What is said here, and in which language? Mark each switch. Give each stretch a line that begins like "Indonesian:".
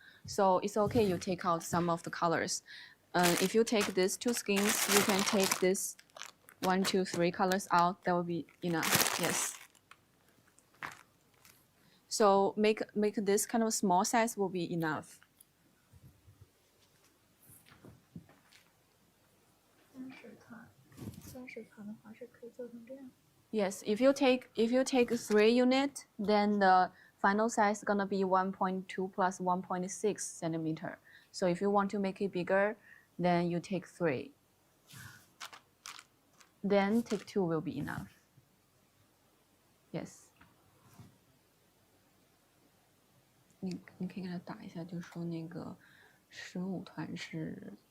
English: So it's okay, you take out some of the colors. If you take these 2 skeins, you can take this 1, 2, 3 colors out. That will be enough. Yes. So make this kind of small size will be enough.
Chinese: 30团的话是可以做成这样。
English: Yes, if you take 3 units, then the final size is gonna be 1.2 plus 1.6 centimeter. So if you want to make it bigger, then you take 3. Then take 2 will be enough. Yes.
Chinese: 你可以给他打一下，就说那个15团是。